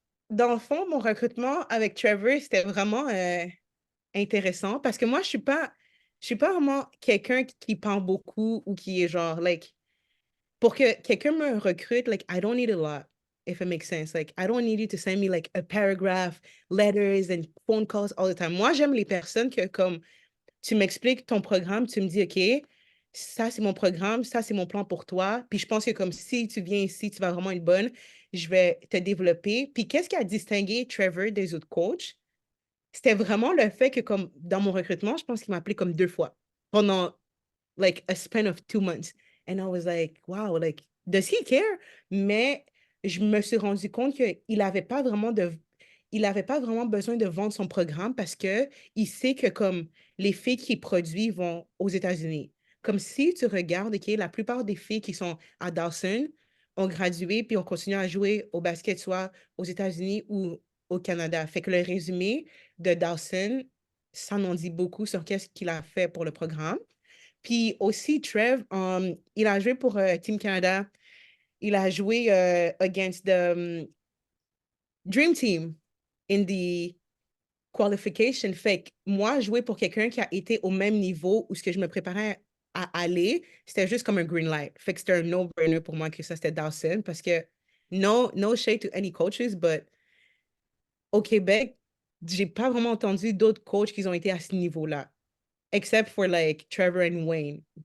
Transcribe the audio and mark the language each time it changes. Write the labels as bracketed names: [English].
[French] dans le fond, mon recrutement avec Trevor, c'était vraiment intéressant parce que moi, je suis pas vraiment quelqu'un qui parle beaucoup ou qui est genre, like, pour que quelqu'un me recrute, like, [English] I don't need a lot, if it makes sense. Like, I don't need you to send me like a paragraph, letters and phone calls all the time. [French] Moi, j'aime les personnes que, comme, tu m'expliques ton programme, tu me dis, OK, ça, c'est mon programme, ça, c'est mon plan pour toi. Puis je pense que comme si tu viens ici, tu vas vraiment être bonne, je vais te développer. Puis qu'est-ce qui a distingué Trevor des autres coachs? C'était vraiment le fait que comme dans mon recrutement, je pense qu'il m'a appelé comme 2 fois pendant like [English] a span of 2 months. And I was like, wow, like, does he care? [French] Mais je me suis rendu compte il avait pas vraiment besoin de vendre son programme parce que il sait que comme les filles qui produisent vont aux États-Unis. Comme si tu regardes, OK, la plupart des filles qui sont à Dawson ont gradué puis ont continué à jouer au basket soit aux États-Unis ou au Canada. Fait que le résumé de Dawson, ça en dit beaucoup sur qu'est-ce qu'il a fait pour le programme. Puis aussi, Trev, il a joué pour Team Canada. Il a joué [English] against the Dream Team in the qualification. [French] Fait que moi, jouer pour quelqu'un qui a été au même niveau où ce que je me préparais à aller, c'était juste comme un green light. Fait que c'était un no-brainer pour moi que ça, c'était Dawson parce que [English] no shade to any coaches, but [French] au Québec, j'ai pas vraiment entendu d'autres coachs qui ont été à ce niveau-là, [English] except for like Trevor and Wayne.